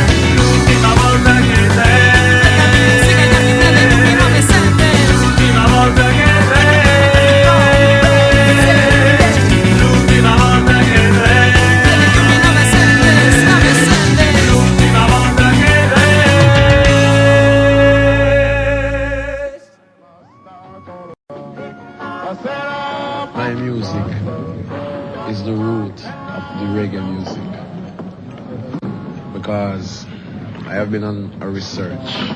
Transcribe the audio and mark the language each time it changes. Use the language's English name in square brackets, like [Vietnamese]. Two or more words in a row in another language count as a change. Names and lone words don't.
[Catalan] L'última volta que et El camí ens siga llarg i ple de llum i noves sendes. l'última volta que et l'última volta que et Ple de llum i noves sendes, noves sendes. l'última volta que et [English] My music is the root of the reggae music because I have been on a research.